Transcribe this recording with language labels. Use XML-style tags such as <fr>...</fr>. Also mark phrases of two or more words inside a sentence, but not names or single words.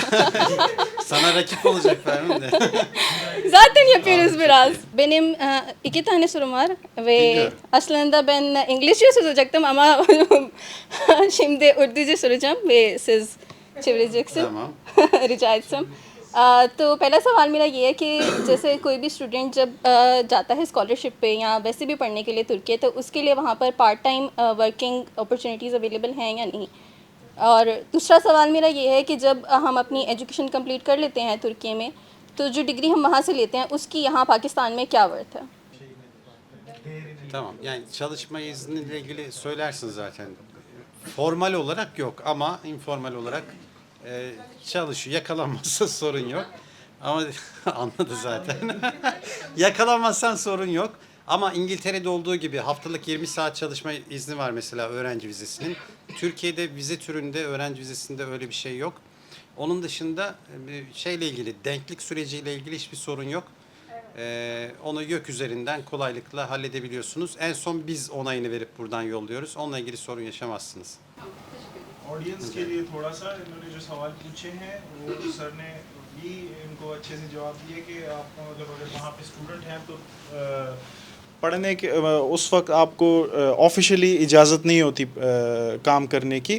<tr>Sana rakip olacak Ferhunde. Zaten yapıyoruz biraz. Benim 2 tane sorum var ve Dinliyorum. aslında ben İngilizce soracaktım ama şimdi Urduca soracağım ve siz çevireceksiniz. Tamam. rica etsem.</tr> <ur>تو پہلا سوال میرا یہ ہے کہ جیسے کوئی بھی اسٹوڈنٹ جب جاتا ہے اسکالرشپ پہ یا ویسے بھی پڑھنے کے لیے ترکی، تو اس کے لیے وہاں پر</ur> <en>part time working opportunities available</en> <ur>ہیں یا نہیں. اور دوسرا سوال میرا یہ ہے کہ جب ہم اپنی</ur> <en>education complete</en> <ur>کر لیتے ہیں ترکی میں، تو جو ڈگری ہم وہاں سے لیتے ہیں اس کی یہاں پاکستان میں کیا ورتھ ہے.</ur> <tr>Tamam. Yani çalışma izniyle ilgili söylersin zaten. Formal olarak yok ama informal olarak çalışıyor. Yakalanmazsa sorun yok. Ama anladı zaten. Yakalanmazsan sorun yok. Ama İngiltere'de olduğu gibi haftalık 20 saat çalışma izni var mesela öğrenci vizesinin. Türkiye'de vize türünde öğrenci vizesinde öyle bir şey yok. Onun dışında şeyle ilgili, denklik süreciyle ilgili hiçbir sorun yok. Onu YÖK üzerinden kolaylıkla halledebiliyorsunuz. En son biz onayını verip buradan yolluyoruz. Onunla ilgili sorun yaşamazsınız.</tr> <ur>آڈینس کے لیے تھوڑا سا انہوں نے جو سوال پوچھے ہیں وہ سر نے بھی ان کو اچھے سے جواب دیے کہ آپ کو مطلب اگر وہاں پہ اسٹوڈنٹ ہیں تو پڑھنے کے اس وقت آپ کو آفیشلی اجازت نہیں ہوتی کام کرنے کی.</ur>